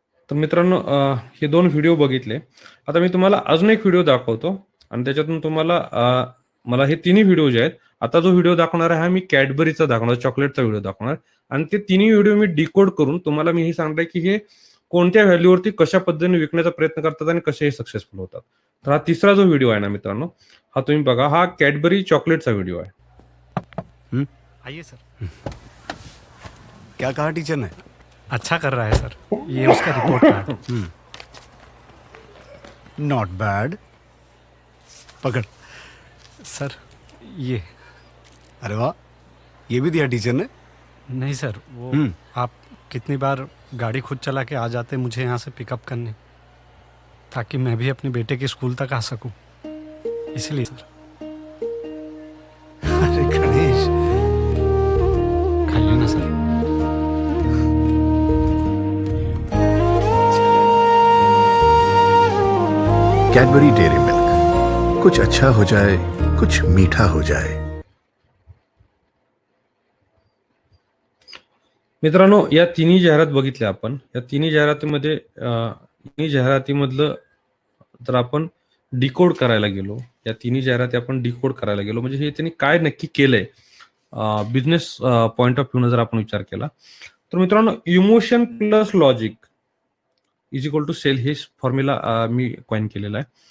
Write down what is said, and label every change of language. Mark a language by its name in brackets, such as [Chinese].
[Marathi] तर मित्रांनो हे 2 व्हिडिओ बघितले. आता मी तुम्हाला अजून एक व्हिडिओ दाखवतो आणि त्याच्यातून तुम्हाला मला हे तिन्ही व्हिडिओ जे आहेत, आता जो व्हिडिओ दाखवणार आहे हा मी कॅडबरीचा दाखवणार, चॉकलेटचा व्हिडिओ दाखवणार आणि ते तिन्ही व्हिडिओ मी डिकोड करून तुम्हाला मी हे सांगणार की हे कोणत्या व्हॅल्यूवरती कशा पद्धतीने विकण्याचा प्रयत्न करतात आणि कसे हे सक्सेसफुल होतात. तर हा तिसरा जो व्हिडिओ आहे ना मित्रांनो, हा तुम्ही बघा. हा कॅडबरी चॉकलेटचा व्हिडिओ आहे. [Hindi] आइए सर। क्या कहा टीचर ने? अच्छा कर रहा है सर, ये उसका रिपोर्ट कार्ड। [English] Not bad. [Hindi] पकड़। सर ये अरे वाह, ये भी दिया टीचर ने? नहीं सर, वो आप कितनी बार गाड़ी खुद चला के आ जाते मुझे यहाँ से पिकअप करने, ताकि मैं भी अपने बेटे के स्कूल तक आ सकूं, इसलिए सर। अरे गणेश, खाइए ना सर। कैडबरी डेयरी मिल्क, कुछ अच्छा हो जाए, कुछ मीठा हो जाए। [Marathi] मित्रांनो, या तिन्ही जाहिरात बघितल्या आपण. या तिन्ही जाहिरातीमध्ये तिन्ही जाहिरातीमधलं जर आपण डिकोड करायला गेलो, या तिन्ही जाहिराती आपण डिकोड करायला गेलो म्हणजे हे त्यांनी काय नक्की केलंय बिझनेस पॉइंट ऑफ व्ह्यूनं जर आपण विचार केला तर मित्रांनो, [English] emotion plus logic is equal to sale [Marathi] हे फॉर्म्युला मी कॉइन केलेला आहे.